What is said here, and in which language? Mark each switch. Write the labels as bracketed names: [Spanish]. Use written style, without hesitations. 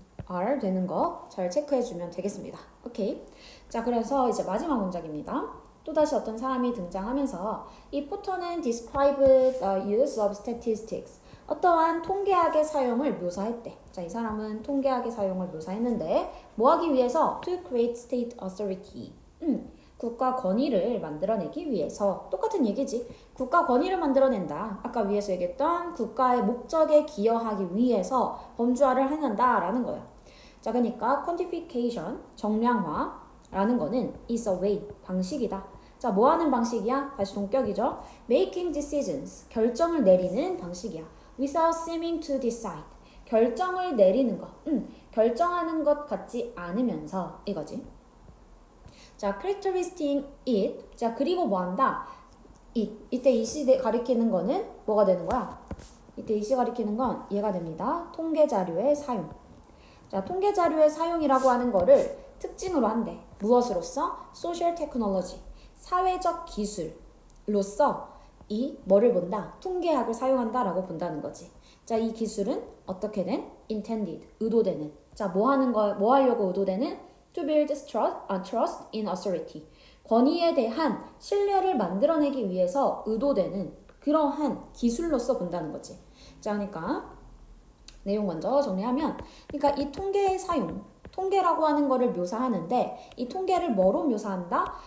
[Korean] are 되는 거 잘 체크해주면 되겠습니다. 오케이. 자, 그래서 이제 마지막 문장입니다. 또다시 어떤 사람이 등장하면서 이 포터는 [English] describe the use of statistics [Korean] 어떠한 통계학의 사용을 묘사했대. 자, 이 사람은 통계학의 사용을 묘사했는데 뭐 하기 위해서? [English] To create state authority. [Korean] 국가 권위를 만들어내기 위해서 똑같은 얘기지. 국가 권위를 만들어낸다. 아까 위에서 얘기했던 국가의 목적에 기여하기 위해서 범주화를 해낸다라는 거예요. 자, 그러니까 quantification, 정량화라는 거는 [English] is a way, [Korean] 방식이다. 자, 뭐 하는 방식이야? 다시 동격이죠. [English] Making decisions, [Korean] 결정을 내리는 방식이야. [English] Without seeming to decide, [Korean] 결정을 내리는 것, 결정하는 것 같지 않으면서 이거지. 자, [English] characteristic it. [Korean] 자, 그리고 뭐 한다? 이때 이시 가리키는 거는 뭐가 되는 거야? 이때 이시 가리키는 건 얘가 됩니다. 통계 자료의 사용. 자, 통계 자료의 사용이라고 하는 거를 특징으로 한대. 무엇으로서? [English] social technology. [Korean] 사회적 기술로서 이 뭐를 본다? 통계학을 사용한다라고 본다는 거지. 자, 이 기술은 어떻게든 intended, 의도되는. 자, 뭐 하려고 의도되는? [English] To build trust in authority. [Korean] 권위에 대한 신뢰를 만들어내기 위해서 의도되는 그러한 기술로서 본다는 거지. 자, 그러니까 내용 먼저 정리하면, 그러니까 이 통계의 사용, 통계라고 하는 거를 묘사하는데 이 통계를 뭐로 묘사한다?